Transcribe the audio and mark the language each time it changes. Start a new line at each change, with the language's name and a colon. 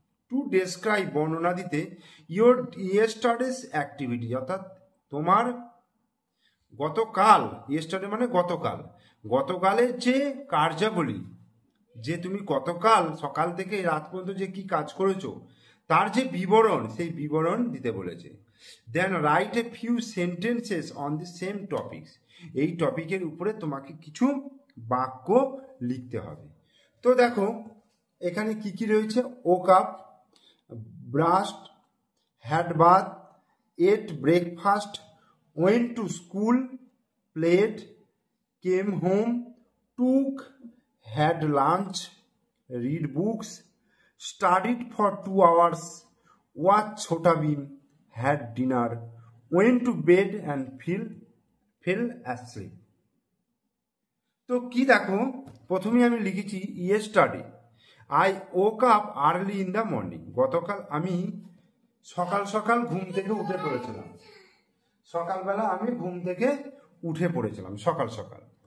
English: to describe
Bangla: বর্ণনা দিতে
English: your yesterday's activity,
Bangla: অর্থাৎ তোমার গতকাল, ইয়েস্টারডে মানে গতকাল, গতকালের যে কার্যাবলী, যে তুমি গতকাল সকাল থেকে রাত পর্যন্ত যে কি কাজ করেছো তার যে বিবরণ, সেই বিবরণ দিতে বলেছে।
English: Then write a few sentences on the same topics.
Bangla: এই টপিকের উপরে তোমাকে কিছু বাক্য লিখতে হবে। তো দেখো এখানে কি কি রয়েছে।
English: woke up, brushed, had bath, ate breakfast, went to school, played, came home, took, had lunch, read books, studied for 2 hours, watched Chhota Bheem, had dinner, went to bed and fell asleep.
Bangla: তো কি দেখো, প্রথমে আমি লিখেছি
English: Yesterday I woke up early in the morning।
Bangla: গতকাল আমি সকাল সকাল ঘুম থেকে উঠে পড়েছিলাম, সকালবেলা আমি ঘুম থেকে উঠে পড়েছিলাম সকাল সকাল।